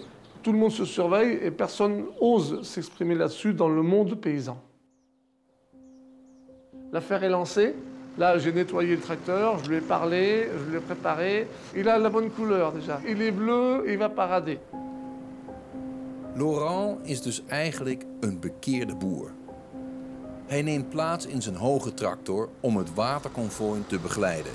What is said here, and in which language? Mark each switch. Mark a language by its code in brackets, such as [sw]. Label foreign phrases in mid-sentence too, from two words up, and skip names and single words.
[fr] Tout le monde se surveille et personne n'ose s'exprimer là-dessus dans le monde paysan. L'affaire est lancée. Là, j'ai nettoyé le tracteur, je lui ai parlé, je l'ai préparé. Il a la bonne couleur déjà. Il est bleu, il va parader. [nl] Laurent is dus eigenlijk een bekeerde boer. Hij neemt plaats in zijn hoge tractor om het waterkonvooi te begeleiden.